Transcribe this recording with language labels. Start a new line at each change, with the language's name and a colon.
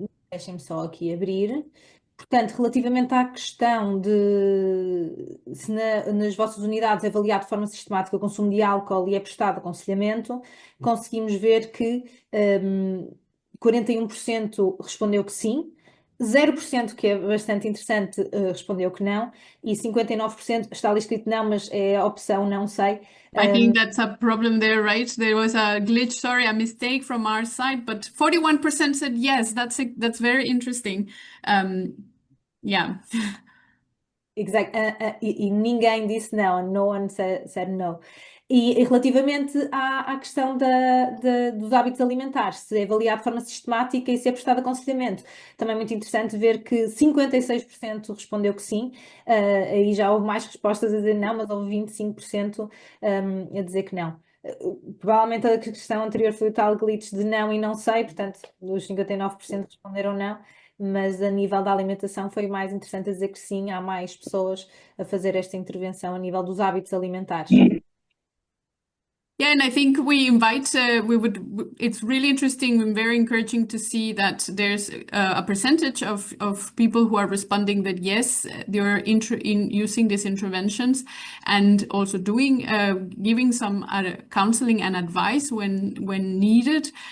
Portuguese: Deixem-me só aqui abrir. Portanto, relativamente à questão de se nas vossas unidades é avaliado de forma sistemática o consumo de álcool e é prestado aconselhamento, conseguimos ver que 41% respondeu que sim, 0%, que é bastante interessante, respondeu que não, e 59% está ali escrito não, mas é a opção não sei.
English: I think that's a problem there, right? There was a glitch, sorry, a mistake from our side, but 41% said yes. That's very interesting. Yeah. Exactly.
Portuguese: E ninguém disse não,
English: no one said no.
Portuguese: E relativamente à questão dos hábitos alimentares, se é avaliado de forma sistemática e se é prestado aconselhamento. Também é muito interessante ver que 56% respondeu que sim, aí já houve mais respostas a dizer não, mas houve 25% a dizer que não. Provavelmente a questão anterior foi o tal glitch de não e não sei, portanto, os 59% responderam não, mas a nível da alimentação foi mais interessante a dizer que sim, há mais pessoas a fazer esta intervenção a nível dos hábitos alimentares.
English: Yeah, and I think we invite, it's really interesting and very encouraging to see that there's a percentage of people who are responding that yes, they're in using these interventions and also doing, giving some counseling and advice when needed.